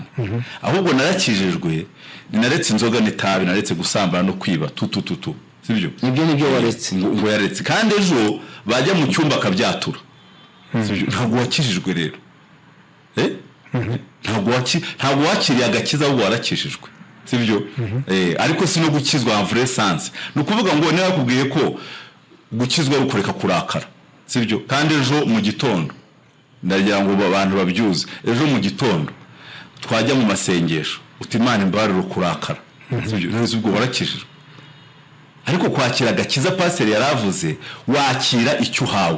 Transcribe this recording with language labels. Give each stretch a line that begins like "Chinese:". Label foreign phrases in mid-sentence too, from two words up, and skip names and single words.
Kinyarwanda: Ahubwo narakijijwe naretse inzoga n'itabi, naretse gusambana no kwiba sibyo? Ibyo nibyo waretse ngo yaretse kandi ejo bajya mu cyumba akabyatura sibyo? Ntabwo wakijijwe rero ntabwo wakiriye agakiza ahubwo warakijijwe sibyo? Ariko si no gukizwa
French: en vrai sens.
Kinyarwanda: Ni ukuvuga ngo niba yakubwiye ko gukizwa rukoreka kurakara sibyo? Kandi ejo mu gitondo ndagira ngo abantu babyuze, ejo mu gitondo twajya mu masengesho uti Imana imbarire kurakara sibyo? None ubwo warakijijwe. Ariko kwakira agakiza pastor yaravuze wakira icyo uhawe.